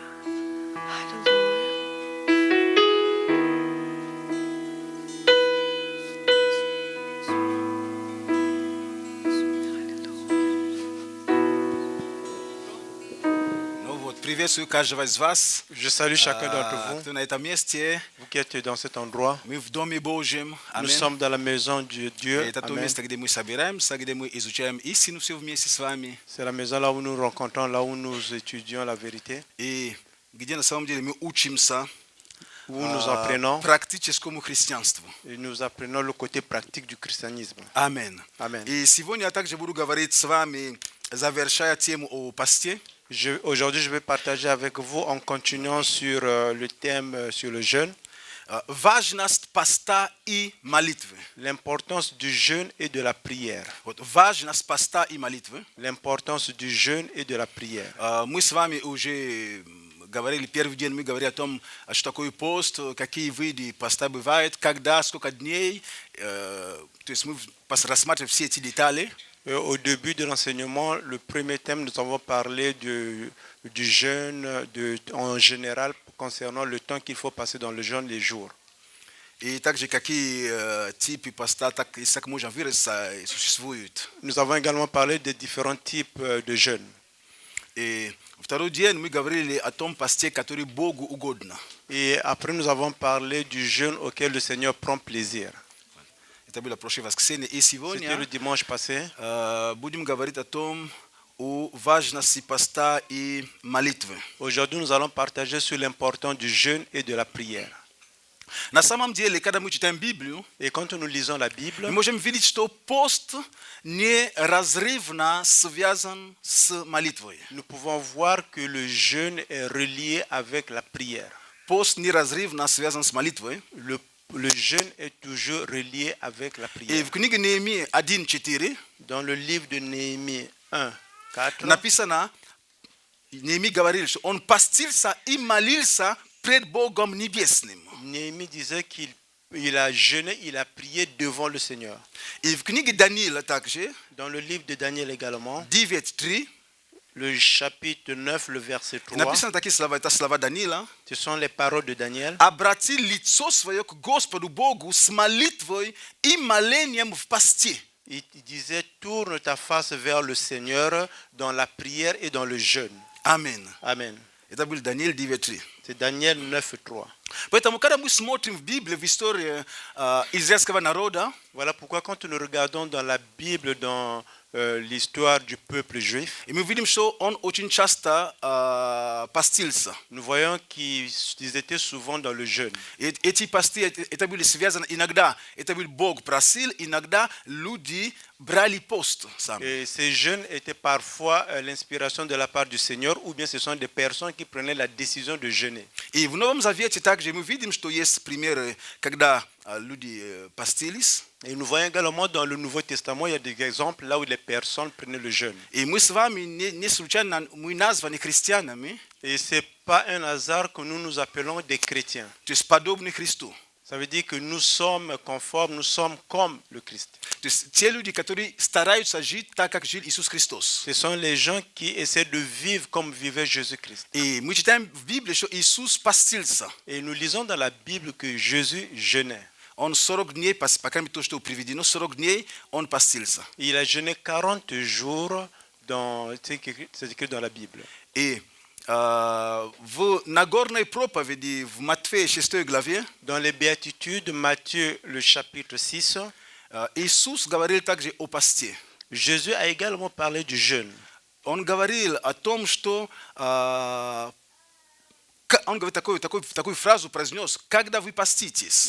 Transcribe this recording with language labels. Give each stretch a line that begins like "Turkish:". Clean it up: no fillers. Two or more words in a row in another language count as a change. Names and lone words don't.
Russian: Аллилуйя. Приветствую каждого из вас.
French: Je salue chacun d'entre vous,
Russian: Кто на этом месте.
French: vous qui êtes dans cet endroit.
Russian: Мы в Доме Божьем.
French: Nous
Russian: Аминь.
French: sommes dans la maison de Dieu.
Russian: Это то
French: Amen.
Russian: место, где мы собираемся, где мы изучаем истину все вместе с вами.
French: C'est la maison là où nous rencontrons, là où nous étudions la vérité,
Russian: И где на самом деле мы учимся
French: où nous apprenons
Russian: практическому христианству.
French: et nous apprenons le côté pratique du christianisme.
Russian: Аминь.
French: Amen.
Russian: И сегодня я также буду говорить с вами, завершая тему о посте.
French: Aujourd'hui, je vais partager avec vous en continuant sur le thème sur le jeûne,
Russian: Важность поста и молитвы.
French: l'importance du jeûne et de la prière.
Russian: Вот важность поста и молитвы.
French: L'importance du jeûne et de la prière.
Russian: Мы с вами уже говорили, первый день мы говорили о том, что такое пост, какие виды поста бывают, когда, сколько дней. То есть мы рассматриваем все эти детали.
French: Au début de l'enseignement, le premier thème, nous avons parlé du jeûne en général concernant le temps qu'il faut passer dans le jeûne, les jours.
Russian: И также какие типы поста, так можно выразиться, существуют.
French: Nous avons également parlé des différents types de jeûne.
Russian: И второй день мы говорили о том посте, который Богу угодно.
French: Et après, nous avons parlé du jeûne auquel le Seigneur prend plaisir.
Russian: Это было прошлое воскресенье. И
French: C'était
Russian: сегодня
French: le dimanche passé.
Russian: будем говорить о том, о важности поста и молитвы.
French: Aujourd'hui, nous allons partager sur l'importance du jeûne et de la prière.
Russian: На самом деле, когда мы читаем Библию,
French: Et quand nous lisons la Bible,
Russian: мы можем видеть, что пост неразрывно связан с молитвой.
French: nous pouvons voir que le jeûne est relié avec la prière.
Russian: Пост неразрывно связан с молитвой.
French: Le jeûne est toujours relié avec la
Russian: И
French: prière.
Russian: в книге Неемии 1:4
French: Dans le livre de Néhémie 1, 4,
Russian: написано, Неемия говорил, что он постился и молился пред Богом Небесным.
French: Néhémie disait qu'il a jeûné, il a prié devant le Seigneur.
Russian: И в книге Даниила также,
French: Dans le livre de Daniel également,
Russian: 9:3,
French: le chapitre 9, le verset 3,
Russian: написано такие слова, это слова Даниила.
French: ce sont les paroles de Daniel.
Russian: Обрати лицо свое к Господу Богу с молитвой и молением в посте.
French: Il disait, tourne ta face vers le Seigneur dans la prière et dans le jeûne.
Russian: Аминь.
French: Amen.
Russian: Это был Даниил 9:3.
French: C'est Daniel 9, 3.
Russian: Поэтому, когда мы смотрим в Библию, в историю израильского народа,
French: Voilà pourquoi quand nous regardons dans la Bible, dans l'histoire du peuple juif,
Russian: и мы видим, что он очень часто постился.
French: nous voyons qu'ils étaient souvent dans le jeûne.
Russian: И эти посты, это были связаны иногда, это был Бог просил, иногда люди брали пост сами.
French: Et ces jeûnes étaient parfois l'inspiration de la part du Seigneur, ou bien ce sont des personnes qui prenaient la décision de jeûner. jeûner.
Russian: И в Новом Завете также мы видим, что есть примеры, когда люди постились.
French: Et nous voyons également dans le Nouveau Testament, il y a des exemples là où les personnes prenaient le jeûne.
Russian: И мы с вами не случайно мы названы христианами,
French: Et ce n'est pas un hasard que nous nous appelons des chrétiens.
Russian: то есть подобны Христу.
French: Ça veut dire que nous sommes conformes, nous sommes comme le Christ.
Russian: То есть те люди, которые стараются жить так, как жил Иисус Христос.
French: Ce sont les gens qui essaient de vivre comme vivait Jésus-Christ.
Russian: И мы читаем в Библии, что Иисус постился.
French: Et nous lisons dans la Bible que Jésus jeûnait.
Russian: Он 40 дней, по крайней мере, то, что приведено, 40 дней он постился.
French: Il a jeûné 40 jours, c'est écrit dans la Bible.
Russian: И в Нагорной проповеди в Матфея 6 главе
French: Dans les Béatitudes, Matthieu, le chapitre 6,
Russian: Иисус говорил также о посте.
French: Jésus a également parlé du jeûne.
Russian: Он говорил о том, что он говорит такую фразу произнес: когда вы поститесь.